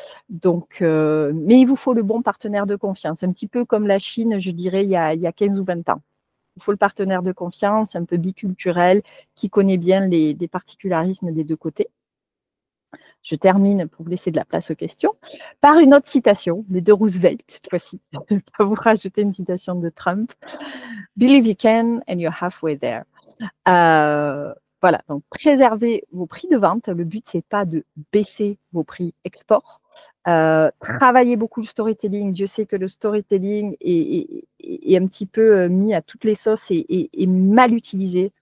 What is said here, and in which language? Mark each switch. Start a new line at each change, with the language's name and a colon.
French: Donc, mais il vous faut le bon partenaire de confiance, un petit peu comme la Chine, je dirais, il y a 15 ou 20 ans. Il faut le partenaire de confiance, un peu biculturel, qui connaît bien les particularismes des deux côtés. Je termine pour vous laisser de la place aux questions par une autre citation, mais de Roosevelt, cette fois-ci. Je vais pas vous rajouter une citation de Trump.
English: Believe you can and you're halfway there.
French: Voilà, donc préservez vos prix de vente. Le but, c'est pas de baisser vos prix export. Travaillez beaucoup le storytelling. Dieu sait que le storytelling est un petit peu mis à toutes les sauces et mal utilisé.